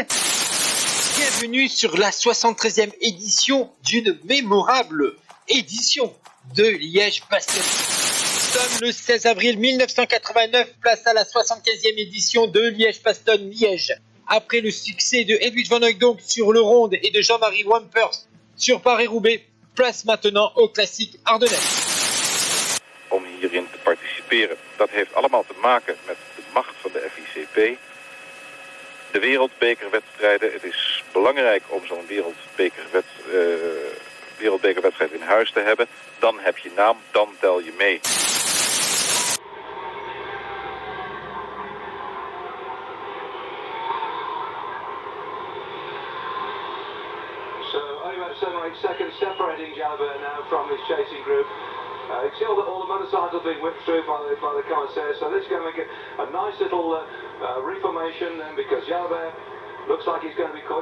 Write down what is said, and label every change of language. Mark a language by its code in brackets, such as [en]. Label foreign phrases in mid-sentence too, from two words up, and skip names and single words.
[fr] Bienvenue sur la 73e édition d'une mémorable édition de Liège-Bastogne. Le 16 avril 1989, place à la 75e édition de Liège-Bastogne-Liège. Après le succès de Edwidge van Hooijdonk sur le Ronde et de Jean-Marie Wampers sur Paris-Roubaix, place maintenant au klassiek Ardennais. [nl] Om hierin te participeren. Dat heeft allemaal te maken met de macht van de FICP. De wereldbekerwedstrijden. Het is belangrijk om zo'n wereldbekerwedstrijd in huis te hebben. Dan heb je naam, dan tel je mee. [en] So only about 7 or 8 seconds separating Jalabert now from his chasing group. You see all the motorcycles being whipped through by the commissaires, so this is going to make a nice little reformation then, because Jalabert looks like he's going to be caught.